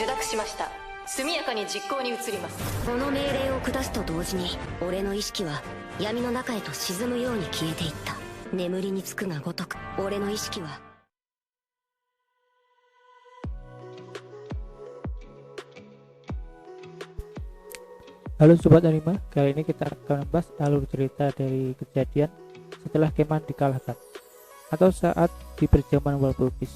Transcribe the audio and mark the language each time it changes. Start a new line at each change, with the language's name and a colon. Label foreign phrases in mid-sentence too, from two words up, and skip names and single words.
Japanese: しました。速やかに実行に移ります。この命令を下すと同時に俺の意識は闇の中へと沈むように消えていった。眠りにつくがごとく俺の意識は
Indonesian: Halo Sobat Anima, kali ini kita akan membahas alur cerita dari kejadian setelah Keman dikalahkan atau saat di perjamuan Walpurgis.